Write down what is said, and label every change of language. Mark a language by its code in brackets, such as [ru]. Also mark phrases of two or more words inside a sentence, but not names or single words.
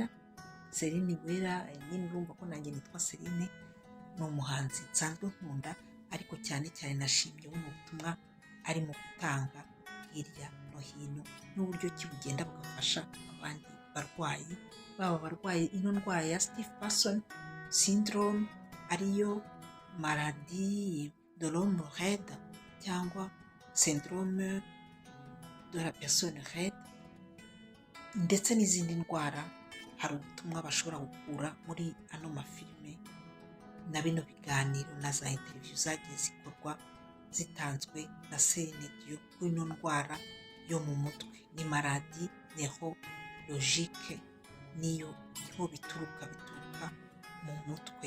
[rw] Celine Uwera nyine urumva ko nanjye nitwa Celine, ni umuhanzi nsanzwe nkunda, ariko cyane cyane nashimye buno butumwa arimo gutanga hirya no hino, n'uburyo ki bugenda bugafasha abandi barwayi, baba abarwaye ino ndwara ya [en] Stiff Person Syndrome, [fr] ariyo maladie de l'homme raide cyangwa syndrome de la personne raide, [rw] ndetse n'izindi ndwara. Hari ubutumwa bashobora gukura muri ano mafilime na bino biganiro na za interview zagiye zikorwa zitanzwe na Celine Dion kuri ino ndwara yo mu mutwe. Ni [fr] maladie neurologique, [rw] niyo niho bituruka mu mutwe.